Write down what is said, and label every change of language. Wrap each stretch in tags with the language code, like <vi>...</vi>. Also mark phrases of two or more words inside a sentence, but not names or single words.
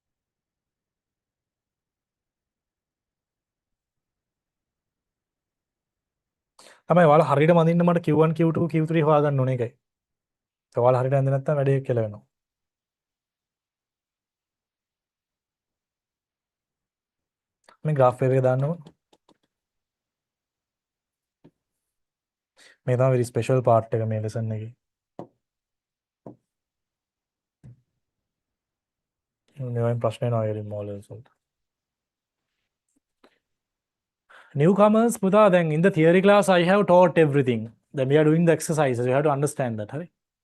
<si>තමයි ඔයාලා හරියට මදින්න මට Q1 Q2 Q3 හොයාගන්න ඕනේ ඒකයි. ඔයාලා හරියට ඇඳ නැත්නම් වැඩේ කියලා වෙනවා. මේ</si> <en>graph paper</en> <si>එක දාන්න ඕන. මේ තමයි</si> <en>very special part</en> <si>එක මේ lesson එකේ. මේවෙන් ප්‍රශ්න එනවා ඒකෙන් models වලට.</si> <en>Newcomers</en> <si>පුතා දැන්</si> <en>in the theory class I have taught everything. Then we are doing the exercises. You have to understand that.</en> <si>හරි.</si>